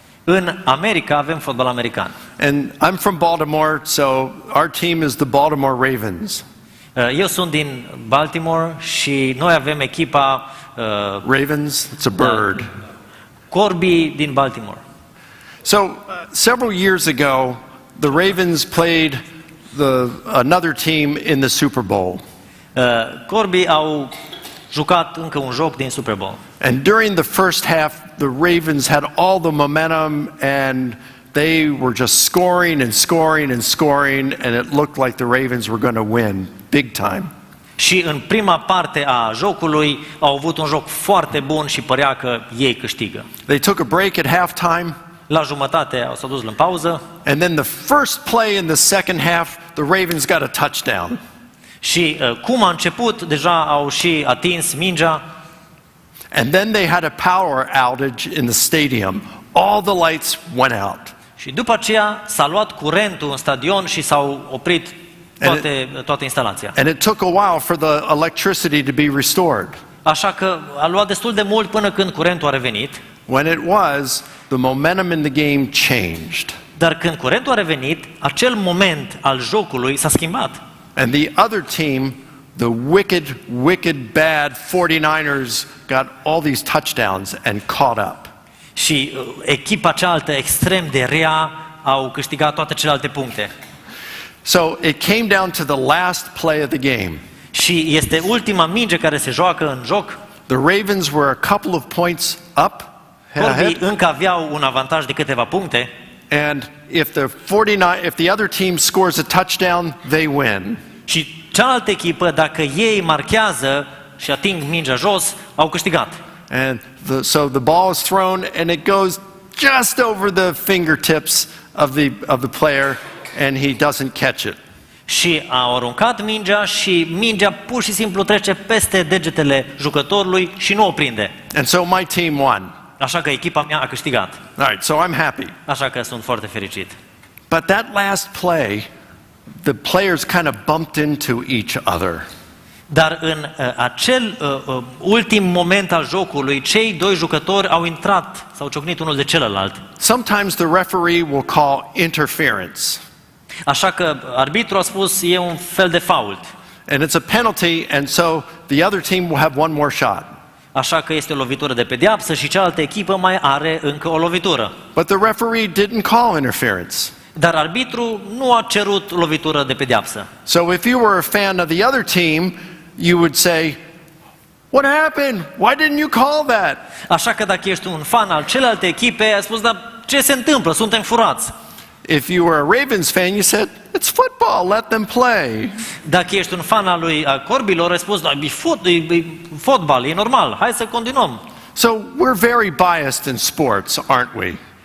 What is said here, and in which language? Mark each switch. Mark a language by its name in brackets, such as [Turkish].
[Romanian] În America avem fotbal american. [English] And I'm from Baltimore, so our team is the Baltimore Ravens. [Romanian] Eu sunt din Baltimore și noi avem echipa [English] Ravens, it's a bird. [Romanian] Corbii din Baltimore. [English] So several years ago, the Ravens played another team in the Super Bowl. [Romanian] Corbii au jucat încă un joc din Super Bowl. [English] And during the first half, the Ravens had all the momentum and they were just scoring and scoring and scoring, and it looked like the Ravens were going to win big time. [Romanian] Și în prima parte a jocului au avut un joc foarte bun și părea că ei câștigă. [English] They took a break at halftime. [Romanian] La jumătate s-au dus în pauză. [English] And then the first play in the second half, the Ravens got a touchdown. [Romanian] Și cum a început, deja au și atins mingea. [English] And then they had a power outage in the stadium. All the lights went out. [Romanian] Și după aceea s-a luat curentul în stadion și s-au oprit toată instalația. [English] And it took a while for the electricity to be restored. [Romanian] Așa că a luat destul de mult până când curentul a revenit. [English] When it was, the momentum in the game changed. [Romanian] Dar când curentul a revenit, acel moment al jocului s-a schimbat. [English] And the other team, the wicked, bad 49ers got all these touchdowns and caught up. [Romanian] Și echipa cealaltă extrem de rea au câștigat toate celelalte puncte. [English] So it came down to the last play of the game. [Romanian] Și este ultima minge care se joacă în joc. [English] The Ravens were a couple of points up. [Romanian] Corbii încă aveau un avantaj de câteva puncte. [English] And if the other team scores a touchdown, they win. [Romanian] Și cealaltă echipă, dacă ei marchează și ating mingea jos, au câștigat. [English] And so the ball is thrown and it goes just over the fingertips of the player and he doesn't catch it. [Romanian] Și au aruncat mingea și mingea pur și simplu trece peste degetele jucătorului și nu o prinde. [English] And so my team won. [Romanian] Așa că echipa mea a câștigat. [English] All right, so I'm happy. [Romanian] Așa că sunt foarte fericit. [English] But that last play, the players kind of bumped into each other. [Romanian] Dar în acel ultim moment al jocului, cei doi jucători au intrat, s-au ciocnit unul de celălalt. [English] Sometimes the referee will call interference. [Romanian] Așa că arbitru a spus e un fel de fault. [English] And it's a penalty, and so the other team will have one more shot. [Romanian] Așa că este o lovitură de pedeapsă și cealaltă echipă mai are încă o lovitură. [English] But the referee didn't call interference. [Romanian] Dar arbitru nu a cerut lovitură de pedeapsă. [English] So if you were a fan of the other team, you would say, "What happened? Why didn't you call that?" [Romanian] Așa că dacă ești un fan al celelalte echipe, ai spus, dar ce se întâmplă? Suntem furați. [English] If you were a Ravens fan, you said, "It's football, let them play." [Romanian] Dacă ești un fan al lui Corbilor, ai spus, da, e fotbal, e normal, hai să continuăm. [English] So we're very biased in sports, aren't we?